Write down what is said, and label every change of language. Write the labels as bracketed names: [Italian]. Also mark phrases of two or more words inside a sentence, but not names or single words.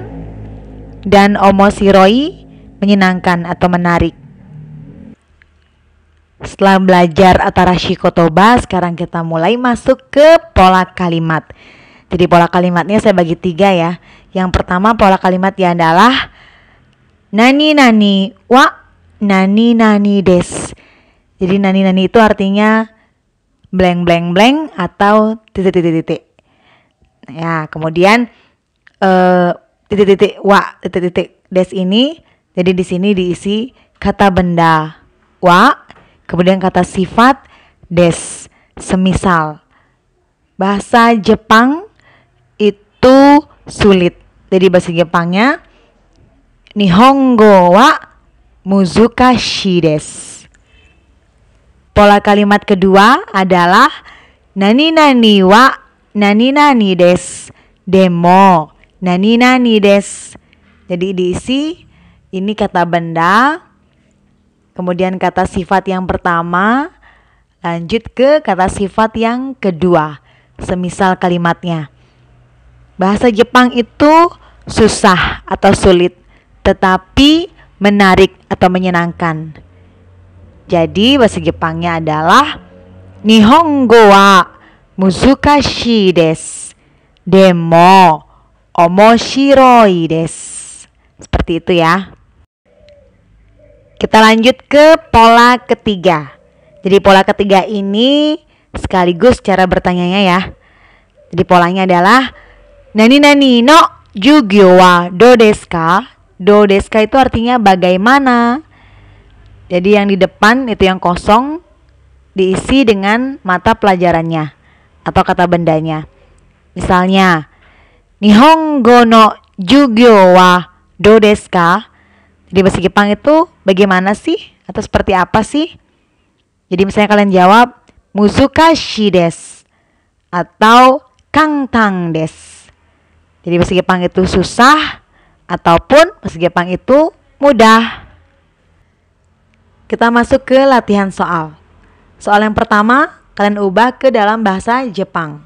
[Indonesian] Dan omoshiroi, menyenangkan atau menarik. Setelah belajar [Japanese] 新しい言葉, [Indonesian] sekarang kita mulai masuk ke pola kalimat. Jadi pola kalimatnya saya bagi 3 ya. Yang pertama pola kalimatnya adalah [Japanese] 何々は何々です. [Indonesian] Jadi [Japanese] 何々 [Indonesian] itu artinya [English] blank blank blank [Indonesian] atau titik-titik-titik. Ya, kemudian titik-titik wa titik-titik des ini, jadi di sini diisi kata benda wa, kemudian kata sifat des. Semisal bahasa Jepang itu sulit, jadi bahasa Jepangnya [Japanese] 日本語は難しいです. [Indonesian] Pola kalimat kedua adalah [Japanese] 何々は何々ですでも何々です. [Indonesian] Jadi diisi ini kata benda, kemudian kata sifat yang pertama, lanjut ke kata sifat yang kedua. Semisal kalimatnya, bahasa Jepang itu susah atau sulit, tetapi menarik atau menyenangkan. Jadi bahasa Jepangnya adalah [Japanese] 日本語は難しいです. でも面白いです. [Indonesian] Seperti itu ya. Kita lanjut ke pola ketiga. Jadi pola ketiga ini sekaligus cara bertanyanya ya. Jadi polanya adalah [Japanese] 何の授業はどうですか? どうですか [Indonesian] itu artinya bagaimana. Jadi yang di depan itu yang kosong diisi dengan mata pelajarannya atau kata bendanya. Misalnya, [Japanese] 日本語の授業はどうですか? [Indonesian] Jadi bahasa Jepang itu bagaimana sih? Atau seperti apa sih? Jadi misalnya kalian jawab [Japanese] 難しいです [Indonesian] atau [Japanese] 簡単です. [Indonesian] Jadi bahasa Jepang itu susah ataupun bahasa Jepang itu mudah. Kita masuk ke latihan soal. Soal yang pertama, kalian ubah ke dalam bahasa Jepang.